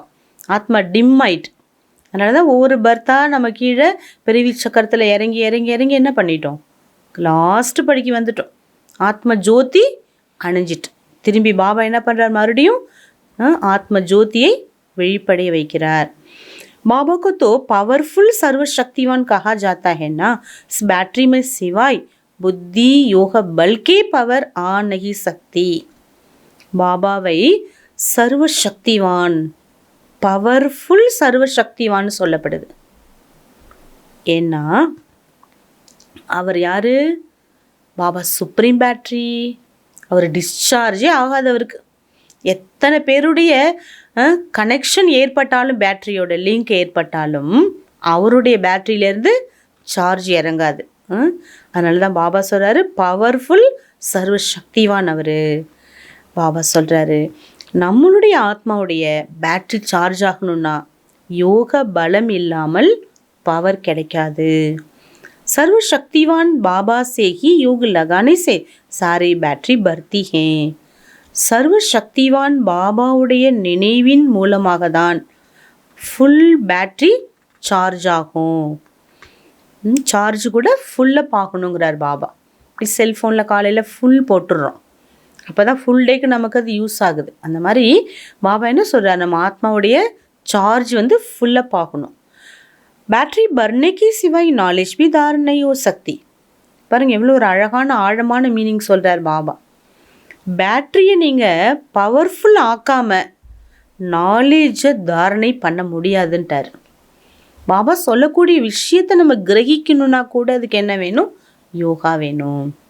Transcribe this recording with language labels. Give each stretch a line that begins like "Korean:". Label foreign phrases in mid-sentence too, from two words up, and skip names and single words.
Tamil: ஆத்மா டிம் ஆயிட்டு. அதனால தான் ஒவ்வொரு பர்த்தாக நம்ம கீழே பிறவி சக்கரத்தில் இறங்கி இறங்கி இறங்கி என்ன பண்ணிட்டோம், லாஸ்ட்டு படிக்கு வந்துட்டோம். ஆத்ம ஜோதி அணைஞ்சிட்டு திரும்பி பாபா என்ன பண்ணுறார், மறுபடியும் ஆத்ம ஜோதியை வெளிப்படைய வைக்கிறார்.
Hindi: बाबा को तो पावरफुल सर्वशक्तिवान कहा जाता है ना. इस बैटरी में सिवाय बुद्धि योग बल के पावर आ नहीं सकती.
Tamil: பாபாவை சர்வசக்திவான், பவர்ஃபுல் சர்வசக்திவான் சொல்லப்படுது. ஏன்னா அவர் யார்? பாபா
English: supreme battery.
Tamil: அவர் டிஸ்சார்ஜே ஆகாதவருக்கு. எத்தனை பேருடைய கனெக்ஷன் ஏற்பட்டாலும், பேட்டரியோட லிங்க் ஏற்பட்டாலும் அவருடைய பேட்டரியிலேருந்து சார்ஜ் இறங்காது. அதனால தான் பாபா சொல்கிறாரு, பவர்ஃபுல் சர்வசக்திவான் அவர். பாபா சொல்கிறாரு, நம்மளுடைய ஆத்மாவுடைய பேட்டரி சார்ஜ் ஆகணும்னா யோக பலம் இல்லாமல் பவர் கிடைக்காது.
Hindi: सर्वशक्तिवान बाबा से ही योग लगाने से सारी बैटरी बढ़ती हैं.
Tamil: சர்வசக்திவான் பாபாவுடைய நினைவின் மூலமாக தான்
English: full battery charge
Tamil: ஆகும். சார்ஜ் கூட ஃபுல்லப் ஆகணுங்கிறார் பாபா. இப்படி செல்ஃபோனில் காலையில் ஃபுல் போட்டுடுறோம், அப்போ தான் ஃபுல் டேக்கு நமக்கு அது யூஸ் ஆகுது. அந்த மாதிரி பாபா என்ன சொல்கிறார், நம்ம ஆத்மாவுடைய சார்ஜ் ஃபுல்லப் ஆகணும்.
Hindi: बैटरी भरने के सिवाय नॉलेज भी धारण नहीं हो सकती.
Tamil: பாருங்கள் எவ்வளோ ஒரு அழகான ஆழமான மீனிங் சொல்கிறார் பாபா. பேட்டரியை நீங்கள் பவர்ஃபுல் ஆக்காமல் நாலேஜை தாரணை பண்ண முடியாதுன்ட்டார் பாபா. சொல்லக்கூடிய விஷயத்தை நம்ம கிரகிக்கணும்னா கூட அதுக்கு என்ன வேணும், யோகா வேணும்.